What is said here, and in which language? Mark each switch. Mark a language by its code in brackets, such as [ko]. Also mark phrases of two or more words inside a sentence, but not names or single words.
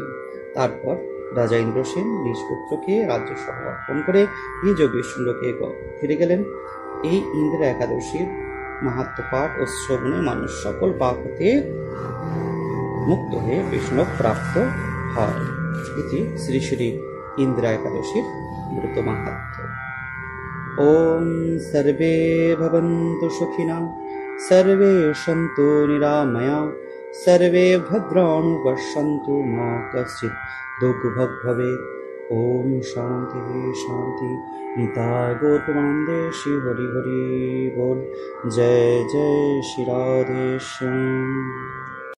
[bn] তারপর রাজা ইন্দ্রসেন নিজ পুত্রকে রাজ্য সহ অর্পণ করে নিজ বিষ্ণুলোকে ফিরে গেলেন। এই ইন্দিরা একাদশীর মাহাত্ম্য পাঠ ও শ্রবণে মানুষ সকল পাপ হতে মুক্ত হয়ে বিষ্ণু প্রাপ্ত হয়। এটি শ্রী শ্রী ইন্দিরা একাদশীর ব্রত মাহাত্ম্য। [sa] ওম সর্বে ভবন্তু সুখিনঃ, সর্বে সন্তু নিরাময়া, সর্বে ভদ্রাণি পশ্যন্তু, মা কশ্চিৎ দুর্ভোগ ভবেৎ। ওম শান্তি শান্তি। [bn] নিতাই গৌর প্রেমানন্দে শ্রী হরি হরি বল। জয় জয় শ্রী রাধে শ্যাম।